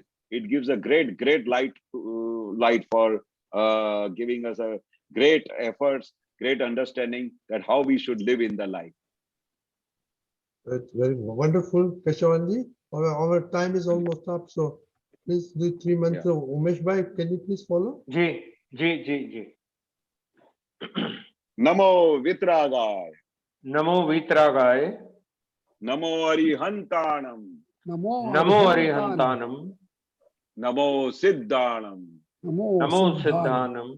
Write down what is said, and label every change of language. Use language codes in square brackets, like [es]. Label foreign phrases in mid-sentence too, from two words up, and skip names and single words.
[en] It gives a great light for giving us a great efforts, great understanding that how we should live in the life. That's very wonderful, Keshavanandji. Our time is almost up, so please do 3 months. Yeah. Umesh bhai, can you please follow? जी [pra] Namo Vitragaya. नमो वीतरागाय Namo Arihantanam. Namo नमो Arihantanam. अरिहंतानम Namo Siddhanam. Namo Siddhanam.